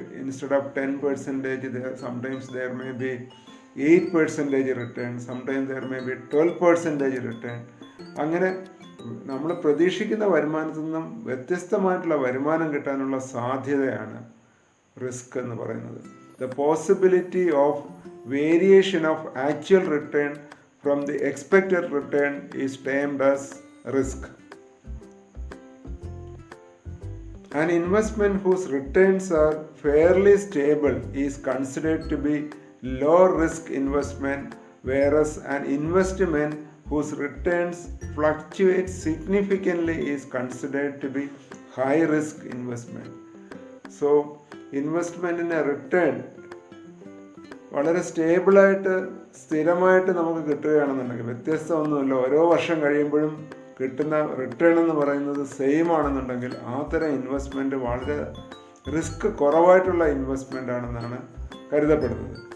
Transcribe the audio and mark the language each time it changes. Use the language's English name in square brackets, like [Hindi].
[English] Instead of 10%, sometimes there may be 8% return, sometimes there may be 12% return. [Malayalam] അങ്ങനെ നമ്മൾ പ്രതീക്ഷിക്കുന്ന വരുമാനത്തിൽ നിന്നും വ്യത്യസ്തമായിട്ടുള്ള വരുമാനം കിട്ടാനുള്ള സാധ്യതയാണ് റിസ്ക് എന്ന് പറയുന്നത്. [English] The possibility of variation of actual return from the expected return is termed as risk. An investment whose returns are fairly stable is considered to be low risk investment, whereas an investment whose returns fluctuate significantly is considered to be high risk investment. So investment in a return [Malayalam] വളരെ സ്റ്റേബിളായിട്ട് സ്ഥിരമായിട്ട് നമുക്ക് കിട്ടുകയാണെന്നുണ്ടെങ്കിൽ, വ്യത്യസ്തമൊന്നുമില്ല, ഓരോ വർഷം കഴിയുമ്പോഴും കിട്ടുന്ന return എന്ന് പറയുന്നത് same ആണെന്നുണ്ടെങ്കിൽ ആ തരം ഇൻവെസ്റ്റ്മെൻറ്റ് വളരെ റിസ്ക് കുറവായിട്ടുള്ള ഇൻവെസ്റ്റ്മെൻ്റ് ആണെന്നാണ് കരുതപ്പെടുന്നത്.